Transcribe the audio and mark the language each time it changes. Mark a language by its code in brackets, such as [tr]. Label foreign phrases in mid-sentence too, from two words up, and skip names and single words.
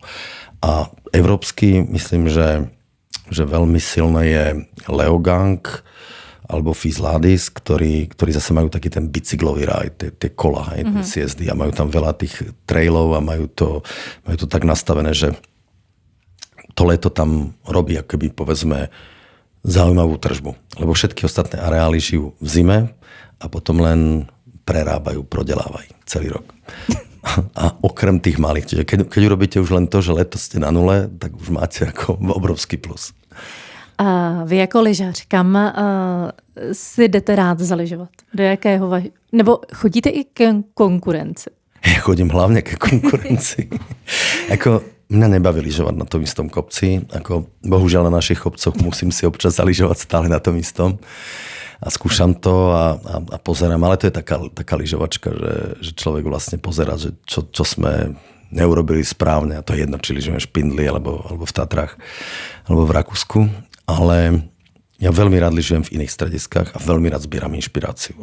[sk] A európsky, myslím, že veľmi silné je Leogang, alebo Fizladis, ktorí zase majú taký ten bicyklový raj, tie kola, tie sjezdy a majú tam veľa tých trailov a majú to tak nastavené, že to leto tam robí akoby povedzme zaujímavú tržbu. Lebo všetky ostatné areály žijú v zime a potom len prerábajú, prodelávajú celý rok. A okrem tých malých, čiže keď urobíte už len to, že leto ste na nule, tak už máte ako obrovský plus. [cs] A vy jako lyžař, kam si jdete rád zaližovat? Do jakého nebo chodíte i k konkurenci? [sk] Ja chodím hlavne ke konkurencii. Mňa nebaví lyžovať na tom istom kopci. Bohužiaľ na našich kopcoch musím si občas zaližovať stále na tom istom. A skúšam to a pozerám. Ale to je taká lyžovačka, že človek vlastne pozerá, že čo sme neurobili správne, a to je jedno, či lyžujem v Špindli, alebo v Tatrách, alebo v Rakúsku, ale ja veľmi rád lyžujem v iných strediskách a veľmi rád zbieram inšpiráciu.